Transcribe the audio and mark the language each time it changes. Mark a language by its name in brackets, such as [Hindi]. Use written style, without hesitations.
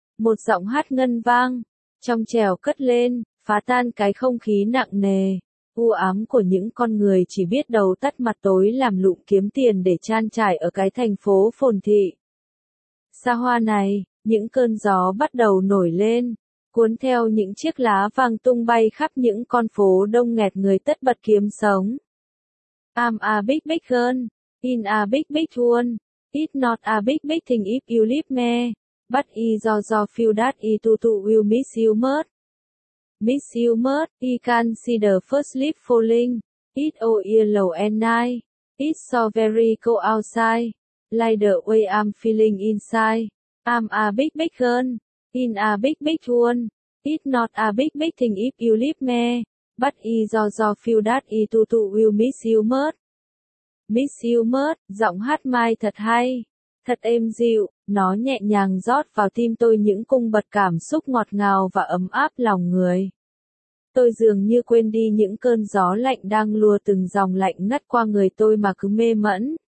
[Vietnamese] Một giọng hát ngân vang, trong trèo cất lên, phá tan cái không khí nặng nề, u ám của những con người chỉ biết đầu tắt mặt tối làm lụng kiếm tiền để trang trải ở cái thành phố phồn thị. Xa hoa này, những cơn gió bắt đầu nổi lên, cuốn theo những chiếc lá vàng tung bay khắp những con phố đông nghẹt người tất bật kiếm sống. [English] I'm a big big girl, in a big big world, it's not a big big thing if you leave me, but I do feel that I too will miss you much. Miss you much, I can see the first leaf falling, it's all yellow and nice, it's so very cold outside. Like the way I'm feeling inside, I'm a big big girl, in a big big world, it's not a big big thing if you leave me, but I do feel that I too will miss you much. Miss you much, [Vietnamese] giọng hát Mai thật hay, thật êm dịu, nó nhẹ nhàng rót vào tim tôi những cung bậc cảm xúc ngọt ngào và ấm áp lòng người. Tôi dường như quên đi những cơn gió lạnh đang lùa từng dòng lạnh ngắt qua người tôi mà cứ mê mẩn.